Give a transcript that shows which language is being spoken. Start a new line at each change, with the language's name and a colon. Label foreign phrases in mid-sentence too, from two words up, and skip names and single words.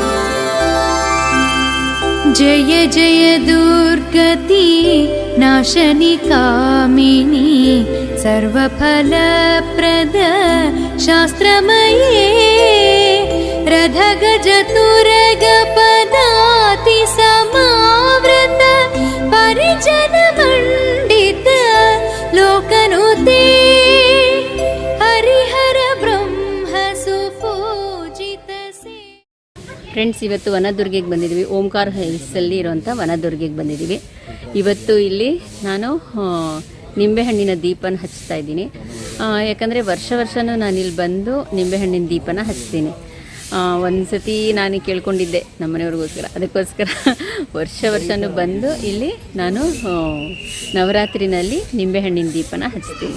Sanskrit: जय जय दुर्गति नाशनि कामिनी सर्वफलप्रद शास्त्रमये रथगजतुरग पदाति समावृत परिजन मंडित लोकनुते हरिहर ब्रह्म सुपूजित से.
Kannada: ಫ್ರೆಂಡ್ಸ್, ಇವತ್ತು ವನದುರ್ಗೆಗೆ ಬಂದಿದ್ದೀವಿ. ಓಂಕಾರ ಹಿಲ್ಸಲ್ಲಿ ಇರುವಂಥ ವನದುರ್ಗೆಗೆ ಬಂದಿದ್ದೀವಿ. ಇವತ್ತು ಇಲ್ಲಿ ನಾನು ನಿಂಬೆಹಣ್ಣಿನ ದೀಪನ ಹಚ್ತಾ ಇದ್ದೀನಿ. ಯಾಕಂದರೆ ವರ್ಷನೂ ನಾನಿಲ್ಲಿ ಬಂದು ನಿಂಬೆಹಣ್ಣಿನ ದೀಪನ ಹಚ್ತೀನಿ. ಒಂದು ಸತಿ ನಾನು ಕೇಳ್ಕೊಂಡಿದ್ದೆ ನಮ್ಮನೆಯವ್ರಿಗೋಸ್ಕರ, ಅದಕ್ಕೋಸ್ಕರ ವರ್ಷನೂ ಬಂದು ಇಲ್ಲಿ ನಾನು ನವರಾತ್ರಿನಲ್ಲಿ ನಿಂಬೆಹಣ್ಣಿನ ದೀಪನ ಹಚ್ತೀನಿ.